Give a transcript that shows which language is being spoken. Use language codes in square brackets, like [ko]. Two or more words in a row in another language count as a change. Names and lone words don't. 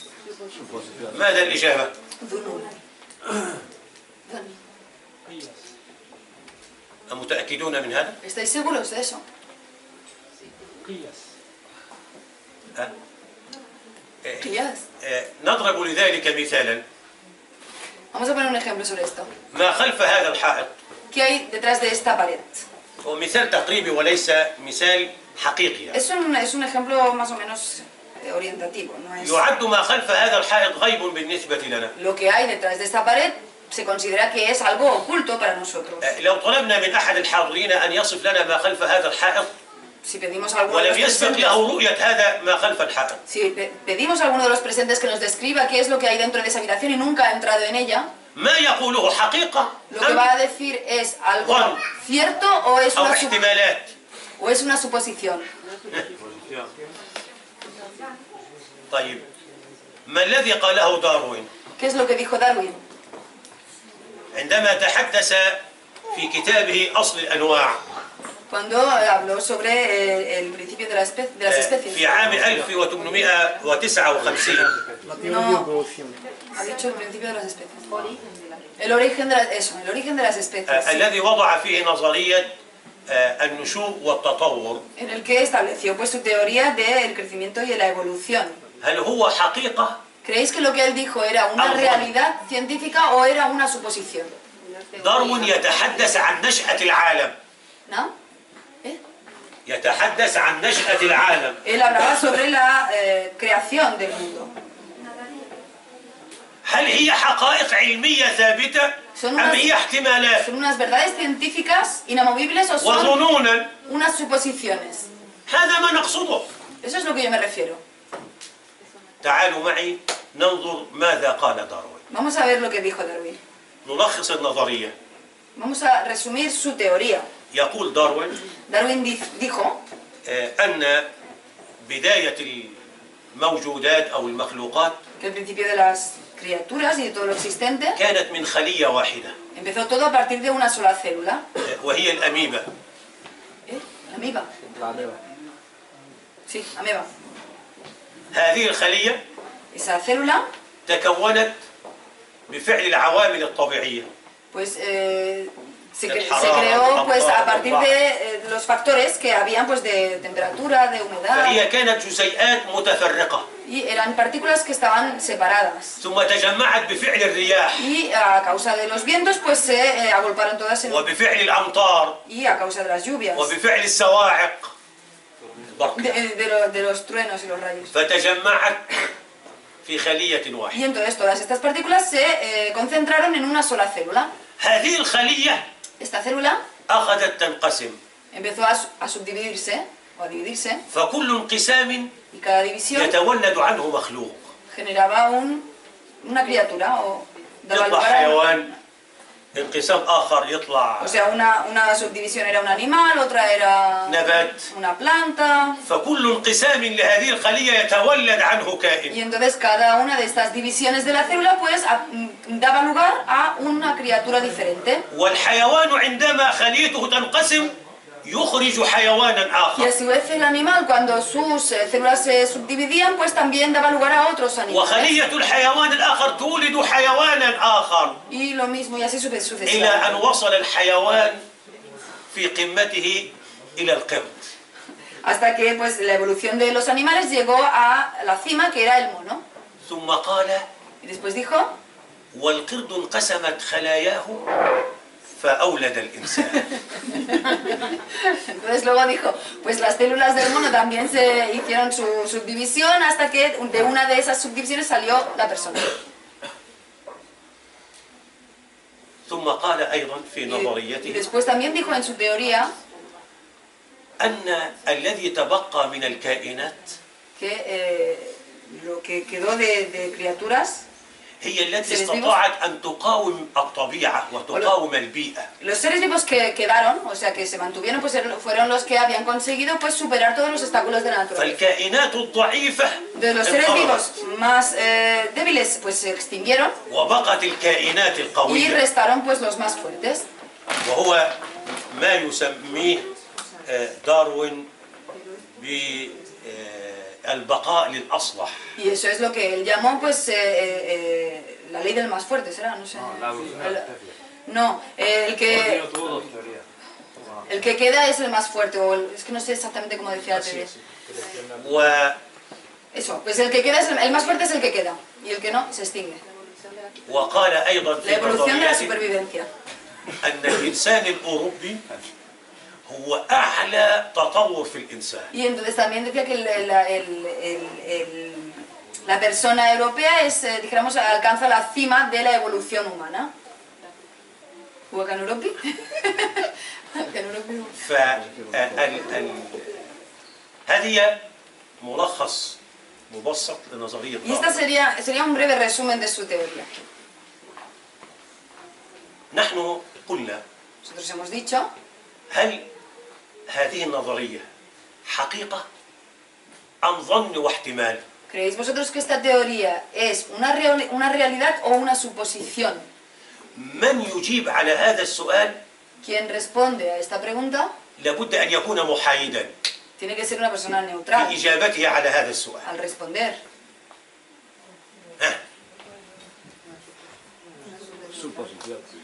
[ar] ماذا الإجابة؟ ظنون. متأكدون من هذا؟ [es] ¿Estáis seguros de eso? ها؟ [ar] Qiyas. نضرب لذلك مثالا. [es] Vamos a poner un ejemplo sobre esto. [ar] ما خلف هذا الحائط [es] ¿Qué hay detrás de esta pared? [ar] هو مثال تقريبي وليس مثال حقيقي يعني. [es] Es un ejemplo más o menos orientativo, no es... [ar] يعد ما خلف هذا الحائط غيب بالنسبة لنا. [es] Lo que hay detrás de esta pared se considera que es algo oculto para nosotros. [ar] لو طلبنا من أحد الحاضرين أن يصف لنا ما خلف هذا الحائط [es] Si pedimos a alguno de [ar] ولم [es] los [ar] يسبق [es] presentes, [ar] له رؤية هذا ما خلف الحائط، [es] si pedimos a alguno de los presentes que nos describa qué es lo que hay dentro de esa habitación y nunca ha entrado en ella, [ar] ما يقوله حقيقة [es] lo que va a decir es algo Juan. cierto o es [ar] أو [es] una, [ar] احتمالات. [es] o es una suposición. [ar] طيب ما الذي قاله داروين [es] ¿Qué es lo que dijo Darwin? [ar] عندما تحدث في كتابه أصل الأنواع [es] Cuando habló sobre el principio de las especies. [ar] في عام 1859. [es] La teoría de evolución. Ha dicho el principio de las especies. El origen de el origen de las especies. Sí. [ar] الذي وضع فيه نظرية النشوء والتطور. [es] En el que estableció pues su teoría del crecimiento y de la evolución. [ar] هل هو حقيقة؟ [es] ¿Creéis que lo que él dijo era una realidad científica o era una suposición? [ar] داروين يتحدث عن نشأة العالم. [es] ¿No? ¿Eh? [ar] يتحدث عن نشأة العالم. [es] Él hablaba sobre la creación del mundo. [ar] هل هي حقائق علمية ثابتة أم هي احتمالات [es] ¿Son unas verdades científicas inamovibles o son [ar] وظنونا؟ [es] unas suposiciones? [ar] هذا ما نقصده. [es] Eso es lo que yo me refiero. [ar] تعالوا معي ننظر ماذا قال داروين. [es] Vamos a ver lo que dijo Darwin. [ar] نلخص النظرية. [es] Vamos a resumir su teoría. [ar] يقول داروين [es] Darwin dijo [ar] أن بداية الموجودات أو المخلوقات [es] que el principio de las criaturas y de todo lo existente [ar] كانت من خلية واحدة [es] empezó todo a partir de una sola célula. [ar] وهي الأميبا. [es] ¿Eh? ¿La ameba? La ameba. Sí, ameba. [ar] هذه الخلية [es] Esa célula [ar] تكونت بفعل العوامل الطبيعية. [es] pues se creó pues a partir de los factores que habían pues de temperatura, de humedad, [ar] فهي كانت جزيئات متفرقة [es] y eran partículas que estaban separadas. [ar] ثم تجمعت بفعل الرياح [es] Y a causa de los vientos pues se agolparon todas en [ar] وبفعل الأمطار [es] y a causa de las lluvias, [ar] وبفعل الصواعق [es] de los truenos y los rayos. [ar] فتجمعت في خلية [es] Y [ar] واحدة. [es] entonces todas estas partículas se concentraron en una sola célula. [ar] هذه الخلية [es] Esta célula [ar] أخذت تنقسم [es] empezó a subdividirse o a dividirse [ar] فكل انقسام [es] y cada división [ar] يتولد عنه مخلوق. [es] generaba una criatura o daba [ar] يطلع [es] lugar a... [ar] حيوان، انقسام آخر يطلع [es] O sea, una subdivisión era un animal, otra era [ar] نبات. [es] una planta. [ar] فكل انقسام لهذه الخلية يتولد عنه كائن. [es] Y entonces cada una de estas divisiones de la célula pues daba lugar a una criatura diferente. [ar] والحيوان عندما خليته تنقسم يخرج حيوانا [es] Y [ar] آخر. [es] a su vez el animal cuando sus células se subdividían pues también daba lugar a otros animales. [ar] وخلية الحيوان الآخر تولد حيوانا آخر [es] Y lo mismo y así [ar] إلى [es] sucesivamente. [ar] أن وصل الحيوان في قمته إلى القرد. [es] Hasta que pues la evolución de los animales llegó a la cima que era el mono. [ar] ثم قال [es] Y después dijo, [ar] والقرد انقسمت خلاياه فأولد الإنسان. [es] entonces luego dijo, pues las células del mono también se hicieron su subdivisión hasta que de una de esas subdivisiones salió la persona. [ar] ثم قال أيضا في [es] Y [ar] نظريته [es] después también dijo en su teoría [ar] أن الذي تبقى من الكائنات [es] que lo que quedó de criaturas, [ar] هي التي [es] seres [ar] استطاعت أن تقاوم الطبيعة وتقاوم البيئة. [es] los seres vivos que quedaron, o sea que se mantuvieron, pues fueron los que habían conseguido pues superar todos los obstáculos de la naturaleza. [ar] فالكائنات الضعيفة [es] De los seres [ar] انقرضت [es] vivos más débiles pues se extinguieron [ar] وبقت الكائنات [es] y [ar] القوية [es] restaron pues los más fuertes. وهو ما يسميه داروين بالبقاء للأصلح. Y eso es lo que él llamó pues la ley del más fuerte, ¿será? No sé. No, el que queda es el más fuerte, o es que no sé exactamente cómo decía la teoría. Eso, pues el que queda es el más fuerte es el que queda, y el que no se extingue. [ar] وقال أيضا [es] La [ar] في [es] evolución de la [ar] نظريته [es] supervivencia. [ar] أن الإنسان الأوروبي هو أعلى تطور في الإنسان. [es] Y entonces también decía que la persona europea es, dijéramos, alcanza la cima de la evolución humana. ¿Huacan Europi? [ar] هذه ملخص مبسط لنظرية [es] Y esta [ar] داروين. [es] sería un breve resumen de su teoría. [ar] نحن قلنا [es] Nosotros hemos dicho, [ar] هل هذه النظرية حقيقة أم ظن واحتمال؟ [es] ¿creéis vosotros que esta teoría es una realidad o una suposición? [ar] من يجيب على هذا السؤال [es] Quien responde a esta pregunta [ar] لابد أن يكون محايدا [es] tiene que ser una persona [ar] في [es] neutral [ar] إجابته على هذا السؤال. [es] al responder. ها. Suposición.